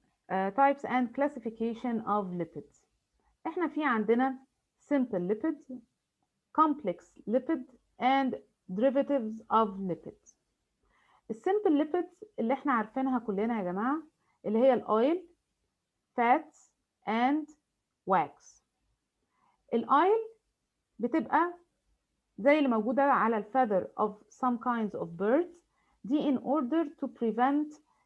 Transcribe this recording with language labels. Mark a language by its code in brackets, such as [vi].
[en] Types and classification of lipids. [ar] احنا في عندنا [en] simple lipids, complex lipid and derivatives of lipids. [ar] السمبل lipids اللي احنا عارفينها كلنا يا جماعة اللي هي الاويل [en] fats and wax. [ar] الاويل بتبقى زي اللي موجودة على الفeather [en] of some kinds of birds، [ar] دي [en] in order to prevent